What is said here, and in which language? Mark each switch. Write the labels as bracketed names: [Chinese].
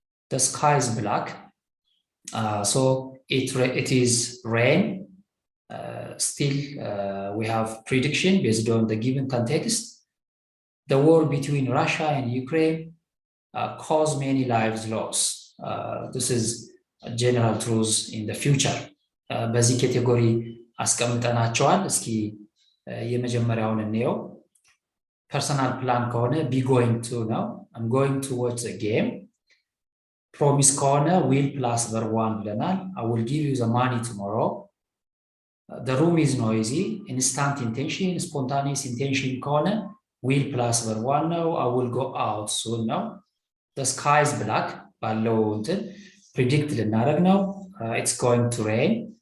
[English] The sky is black. So it is rain. Still, we have prediction based on the given context. The war between Russia and Ukraine caused many lives lost. This is a general truth in the future. [Amharic] በዚህ ካቴጎሪ አስቀምጠናቸዋል። እስኪ የመጀመሪያውን እንየው። ፐርሰናል ፕላን ከሆነ be going to ነው። [English] I'm going towards a game. [Amharic] ፕሮሚስ ከሆነ [English] will plus verb one ብለናል። I will give you the money tomorrow. The room is noisy. Instant intention, spontaneous intention ከሆነ will plus verb one ነው። I will go out soon ነው። The sky is black [Amharic] ባለው እንትን [English] predict ልናደርግ ነው። It's going to rain.